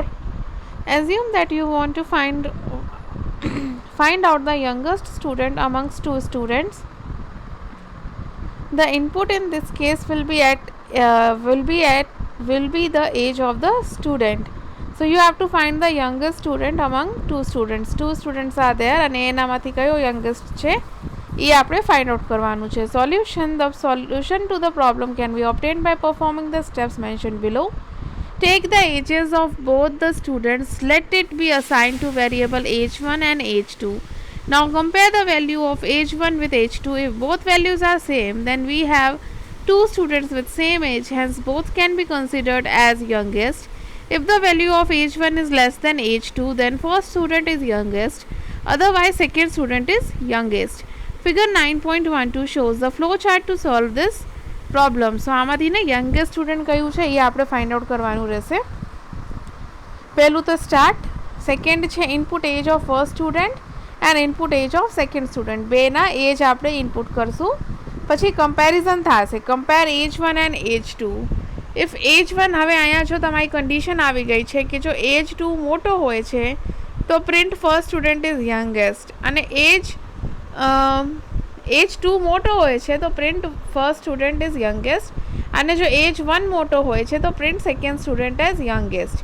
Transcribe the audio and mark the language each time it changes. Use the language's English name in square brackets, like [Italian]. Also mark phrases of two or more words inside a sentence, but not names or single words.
[English] Assume that you want to find out the youngest student amongst two students. The input in this case will be the age of the student. So you have to find the youngest student among two students. Two students are there and [Gujarati] એનામાંથી કયો youngest છે એ આપણે [English] find out [Gujarati] કરવાનું છે. [English] Solution. The solution to the problem can be obtained by performing the steps mentioned below. Take the ages of both the students. Let it be assigned to variable age1 and age2. Now compare the value of age1 with age2. If both values are same, then we have two students with same age, hence both can be considered as youngest. If the value of age1 is less than age2, then first student is youngest, otherwise second student is youngest. Figure 9.12 shows the flow chart to solve this problem. [Gujarati] So આમાંથી ને [English] youngest student [Gujarati] કયું છે એ આપણે [English] find out [Gujarati] કરવાનું રહેશે. પહેલું તો [English] start, second છે input age of first student and input age of second student. [Gujarati] બેના age આપણે input કરશું, પછી comparison થશે, [English] compare age1 and age2. if age1 [Gujarati] હવે અહીંયા જો તમારી કન્ડિશન આવી ગઈ છે કે જો એજ2 મોટો હોય છે તો [English] print first student is youngest, [Gujarati] અને એજ2 મોટો હોય છે તો [English] print first student is youngest, [Gujarati] અને જો એજ1 મોટો હોય છે તો [English] print second student as youngest.